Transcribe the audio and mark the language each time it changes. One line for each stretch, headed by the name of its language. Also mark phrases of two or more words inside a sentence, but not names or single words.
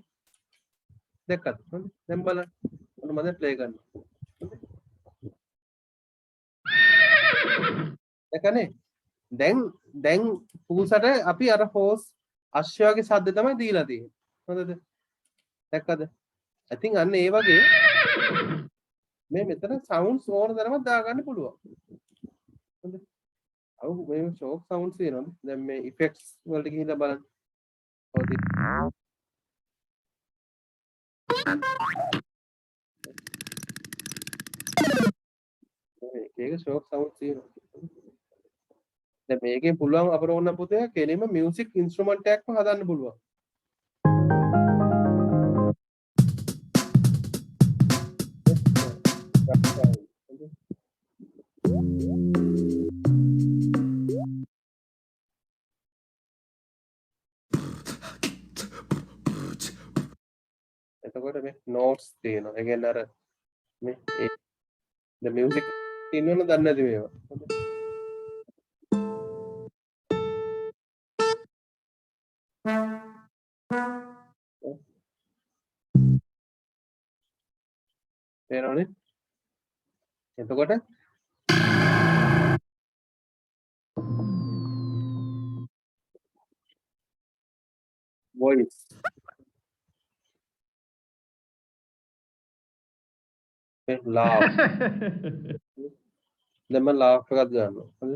Sinhala: දැක්කද? හොඳයි. දැන් බලන්න. ඔන්න මම දැන් play කරනවා. දැක්කනේ? දැන් පූසට අපි අර host අශ්වයාගේ ශබ්ද තමයි දීලා තියෙන්නේ. හොඳද? දැක්කද?
English: I think
Sinhala: අන්න ඒ වගේ මේ මෙතන sounds ඕන තරමක් දාගන්න පුළුවන්. හොඳද? අව මේ
English: shock sounds
Sinhala: තියෙනවනේ. දැන් මේ effects වලට ගිහිල්ලා බලන්න. හොඳයි. මේකේ
English: shock sounds
Sinhala: තියෙනවා. දැන් මේකෙන් පුළුවන් අපර ඕන පුතේ කෙලින්ම
English: music instrument
Sinhala: එකක්ම හදන්න පුළුවන්. එතකොට මේ notes තියෙනවා. ඒ කියන්නේ අර මේ
English: the music
Sinhala: තියෙනවනේ දන්නේ නැති මේවා. තේරෙනවනේ? එතකොට
English: voice laugh
Sinhala: දැන් මම laugh එකක් ගන්නවා. හරිද?